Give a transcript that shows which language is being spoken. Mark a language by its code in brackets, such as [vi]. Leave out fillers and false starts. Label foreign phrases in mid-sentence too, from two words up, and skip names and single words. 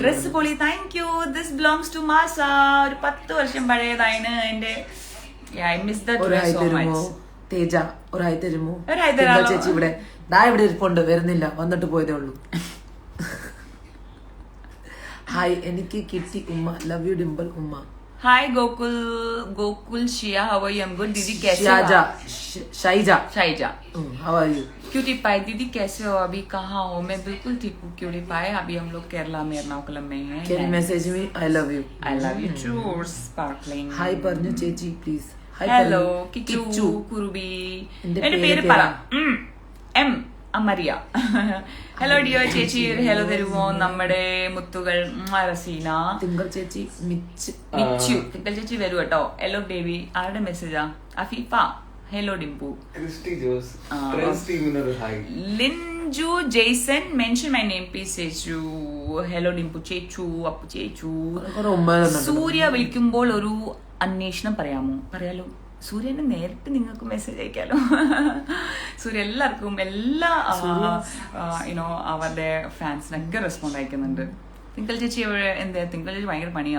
[ml] ഡ്രസ് പൊളി. [en] Thank you. This belongs to Masa. [ml] ഒരു 10 വർഷം പഴയതാണ് എന്റെ. [en] I miss that dress so much. [ml] തേജ ഒരു ഹായ് തരുമോ? ചേച്ചി ഇവിടെ ഇവിടെ ഇരിപ്പുണ്ട്, വരുന്നില്ല, വന്നിട്ട് പോയതേ ഉള്ളൂ. ഹായ് എനിക്ക് കിട്ടി ഉമ്മ. [en] Love you Dimple Umma. [hi] हाय गोकुल शिया, [en] How are you? I am good Didi. [hi] कैसे हो? [en] शाइजा How are you? Cutie pie [hi] दीदी कैसे हो? अभी कहाँ हो? मैं बिल्कुल ठीक हूँ [en] cutie pie. [hi] अभी हम लोग केरला में एर्नाकुलम में हैं. [en] Can you message me? I love you Too. Sparkling. [ml] हाय परनु ചേച്ചി പ്ലീസ്. ഹലോ കിച്ചു കുറുബി. എന്റെ പേര് പറ. എം അമരിയ. ഹലോ ഡിയോ ചേച്ചി. ഹലോ തരുമോ? നമ്മുടെ മുത്തുകൾ. റസീന. തിങ്കൾ ചേച്ചി മിച്ചു. തിങ്കൾ ചേച്ചി വരൂ കേട്ടോ. ഹലോ ബേബി. ആരുടെ മെസ്സേജാ? അഫീഫ. ഹലോ ഡിംപു. ക്രിസ്റ്റി ജോസ്. ലിൻ [en] Anju Jason, mention my name please. Chechu. Hello Dimpu Chechu, Appu Chechu. [ml] സൂര്യ വിളിക്കുമ്പോൾ ഒരു അന്വേഷണം പറയാലോ. സൂര്യനെ നേരിട്ട് നിങ്ങൾക്ക് മെസ്സേജ് അയക്കാലോ. സൂര്യ എല്ലാവർക്കും എല്ലാ അവരുടെ ഫാൻസിനൊക്കെ റെസ്പോണ്ട് അയക്കുന്നുണ്ട്. തിങ്കൾ ചേച്ചി എന്താ തിങ്കൾ ചേച്ചി ഭയങ്കര പണിയാ.